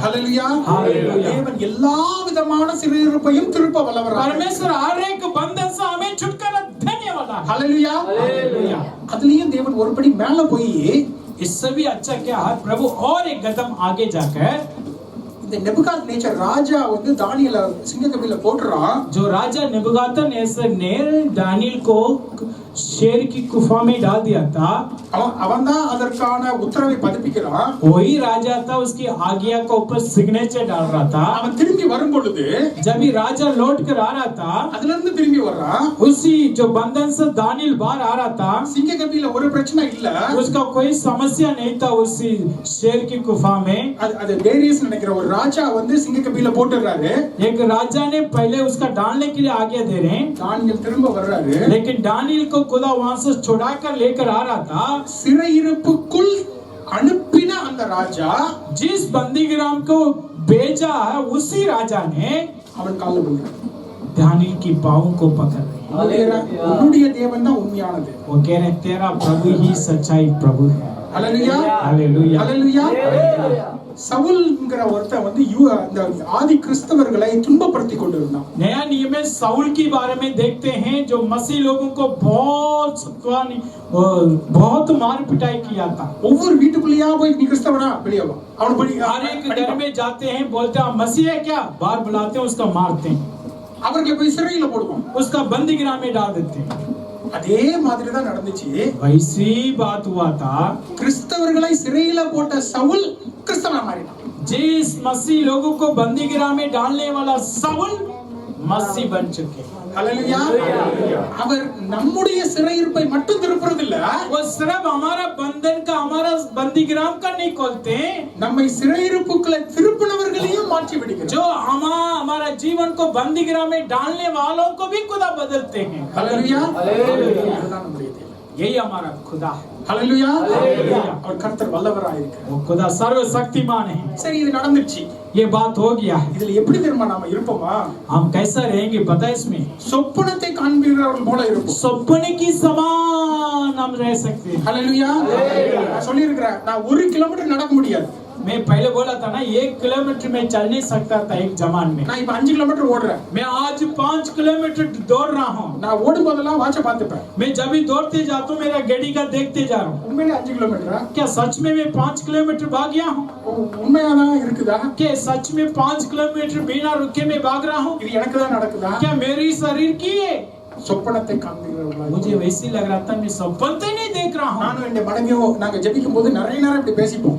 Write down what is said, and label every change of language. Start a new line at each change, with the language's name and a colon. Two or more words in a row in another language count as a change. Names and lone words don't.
Tamil: ஹல்லேலூயா.
Hindi: हालेलुया।
Tamil: தேவன் எல்லா விதமான சிறையிருப்பையும் திருப்ப வல்லவராக.
Hindi: परमेश्वर हर एक बंधन से हमें छुटकारा देने वाला है।
Tamil: ஹல்லேலூயா.
Hindi: हालेलुया।
Tamil: அதுலயும் தேவன் ஒருபடி மேல போய்
Hindi: इससे भी अच्छा क्या है, प्रभु और एक कदम आगे जाकर
Tamil: இந்த नेबुकदनेस्सर ராஜா வந்து தானியேலை சிங்க கபில போட்டுறான்.
Hindi: जो राजा नेबुकदनेस्सर ने दानियेल को शेर की गुफा में डाल दिया था,
Tamil: அவன் தான் அதற்கான உத்தரவை பதிப்பிக்கிறான்.
Hindi: वही राजा था, उसकी आज्ञा के ऊपर सिग्नेचर डाल रहा था।
Tamil: அவன் திரும்பி வரும் பொழுது
Hindi: जब ही राजा लौट कर आ रहा था,
Tamil: அதுல இருந்து திரும்பி வர்றான்.
Hindi: उसी जो बंधन से दानियेल बाहर आ रहा था,
Tamil: சிங்க கபில ஒரு பிரச்சனை இல்ல,
Hindi: उसका कोई समस्या नहीं था। उसी शेर की गुफा में
Tamil: அது டேரியஸ் நினைக்கிற ஒரு ராஜா வந்து சிங்க கபில போட்டுறாரு.
Hindi: एक राजा ने पहले उसका डालने के लिए आज्ञा दे रहे हैं,
Tamil: தானியேல் திரும்ப வர்றாரு.
Hindi: लेकिन दानियेल को खुदा वहां से छुड़ा कर लेकर आ रहा था।
Tamil: சிறையிருப்புக்குள் அனுப்பின அந்த ராஜா
Hindi: जिस बंदीग्राम को भेजा है, उसी राजा ने
Tamil: அவன் கால்ல விழுறான்.
Hindi: दानियेल की पाँव को पकड़ रहे।
Tamil: உன்னுடைய தேவன் தான் உண்மையானது.
Hindi: वो कह रहे तेरा प्रभु ही सच्चाई प्रभु है।
Tamil: ஹல்லேலூயா.
Hindi: हालेलुया।
Tamil: ஹல்லேலூயா. சவுல்ங்கற ஒருத்தன் வந்து இந்த ஆதி கிறிஸ்தவர்களை துன்பப்படுத்தி கொண்டிருந்தான்.
Hindi: नया नियम में साउल के बारे में देखते हैं, जो मसीह लोगों को बहुत मार पिटाई किया था।
Tamil: ஒவ்வொரு வீட்டுக்குள்ளேயா போய் நீ கிறிஸ்தவனா வெளியே வா, அவன படி
Hindi: हर एक घर में जाते हैं, बोलते हैं मसीह है क्या, बाहर बुलाते हैं, उसका मारते हैं,
Tamil: அவர்களை போய் சிறையில போடுவான்.
Hindi: उसका बंदीगृह में डाल देते हैं।
Tamil: அதே மாதிரி தான் நடந்துச்சு.
Hindi: वैसी बात हुआ था,
Tamil: கிறிஸ்தவர்களை சிறையில போட்ட சவுல் கிறிஸ்தவனா மாறினான்.
Hindi: जिस मसीह लोगों को बंदीगृह में डालने वाला साउल मसीह बन चुके।
Tamil: ஹல்லேலூயா. அவர் நம்முடைய சிறையிருப்பை மட்டும் திருப்புறது இல்ல,
Hindi: वो सिर्फ हमारा बंधन का, हमारा बंदीगृह का नहीं खोलते,
Tamil: நம்மை சிறையிருப்புக்குள்ள திருப்பினவர்களையும் மாற்றி விடுகிறார்.
Hindi: जो हमारा जीवन को बंदीगृह में डालने वालों को भी खुदा बदलते हैं।
Tamil: ஹல்லேலூயா. அதுதான் நம்முடைய தேவன்.
Hindi: यही हमारा खुदा है।
Tamil: ஹல்லேலூயா. ஹல்லேலூயா. அவர் கர்த்தர் வல்லவராய் இருக்கிறார்.
Hindi: वो खुदा सर्वशक्तिमान है।
Tamil: சரி, இது நடந்துச்சு.
Hindi: ये बात हो गया है।
Tamil: இதுல எப்படி தெரியுமா நாம இருப்போமா?
Hindi: हम कैसा रहेंगे पता है इसमें?
Tamil: சொப்பனத்தை காண்கிறவர்கள் போல இருப்போம்.
Hindi: सपने की समान हम रह सकते हैं।
Tamil: ஹல்லேலூயா. நான் சொல்லி இருக்கிறேன், நான் 1 கிலோமீட்டர் நடக்க முடியாது.
Hindi: मैं पहले बोला था ना 1 किलोमीटर में चल नहीं सकता था एक जमान में।
Tamil: நான் இப்ப 5 கிலோமீட்டர் ஓடுறேன்.
Hindi: मैं आज 5 किलोमीटर दौड़ रहा हूँ।
Tamil: நான் ஓடும் போதெல்லாம் வாட்சை பார்த்துப்பேன்.
Hindi: मैं जब भी दौड़ते जाता हूँ मेरा घड़ी का देखते जा रहा हूँ।
Tamil: உண்மையிலே 5 கிலோமீட்டரா?
Hindi: क्या सच में मैं 5 किलोमीटर भाग गया हूँ?
Tamil: உண்மையாதான் இருக்குதா?
Hindi: क्या सच में 5 किलोमीटर बिना रुके में भाग रहा हूँ?
Tamil: இது எனக்கு தான் நடக்குதா?
Hindi: क्या मेरी शरीर की है?
Tamil: சொப்பனத்தை காண்கிறவர்களா?
Hindi: मुझे वैसे ही लग रहा था मैं सपन तो नहीं देख रहा हूँ।
Tamil: நானும் என் மனைவியும் நாங்க ஜெபிக்கும் போது நிறைய நேரம் இப்படி பேசிப்போம்.